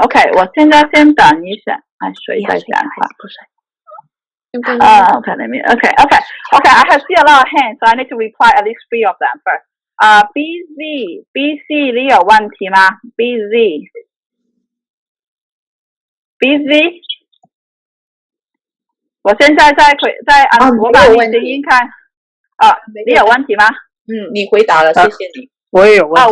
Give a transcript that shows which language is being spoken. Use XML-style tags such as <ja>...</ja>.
<zh>Okay, 我现在先等一下，水在讲话。</zh> <en>Okay, let me. Okay. I have seen a lot of hands, so I need to reply at least 3 of them first.</en> <zh>BC 你有问题吗 ？BZ， 我现在在按我把你声音看。你有问题吗？你回答了，谢谢你。我也有问题。</zh>